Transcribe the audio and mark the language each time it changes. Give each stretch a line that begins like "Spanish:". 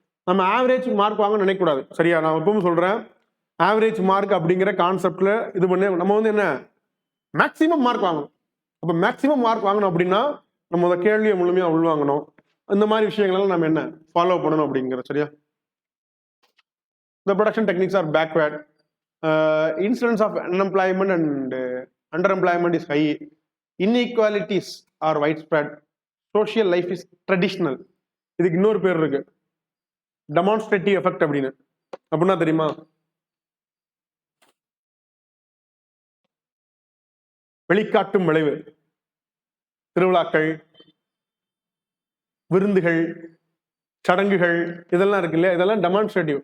Tamil: நம்ம average mark வாங்க நினைக்கக்கூடாது. சரியா? நான் எப்பவும் சொல்றேன், ஆவரேஜ் மார்க் அப்படிங்கிற கான்செப்ட்ல இது பண்ணி நம்ம வந்து என்ன மேக்சிமம் மார்க் வாங்கணும். அப்போ மேக்சிமம் மார்க் வாங்கணும் அப்படின்னா நம்ம அந்த கேள்வியை முழுமையா உள்வாங்கணும். இந்த மாதிரி விஷயங்கள்லாம் நம்ம என்ன ஃபாலோ பண்ணணும் அப்படிங்கிற. சரியா?
English: The production techniques are backward. Incidence of unemployment and underemployment is high. Inequalities are widespread. Social life is traditional.
Tamil: இதுக்கு இன்னொரு பேர் இருக்கு, டெமான்ஸ்ட்ரேட்டிவ் எஃபெக்ட் அப்படின்னு. அப்படின்னா தெரியுமா? வெளிக்காட்டும் விளைவு. திருவிழாக்கள், விருந்துகள், சடங்குகள், இதெல்லாம் இருக்கு இல்லையா, இதெல்லாம் டெமான்ஸ்ட்ரேட்டிவ்.